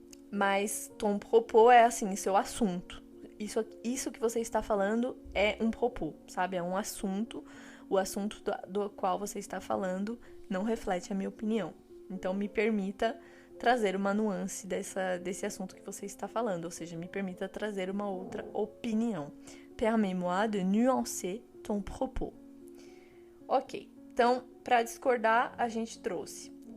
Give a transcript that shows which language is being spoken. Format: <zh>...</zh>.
<pt>Mas</pt> <fr>ton propos</fr> <pt>é assim, seu assunto. Isso que você está falando é um propos, sabe? É um assunto. O assunto do qual você está falando não reflete a minha opinião. Então, me permita trazer uma nuance desse assunto que você está falando. Ou seja, me permita trazer uma outra opinião.</pt> <fr>Permets-moi de nuancer ton propos.</fr> <pt>Ok. Então, para discordar, a gente trouxe...</pt>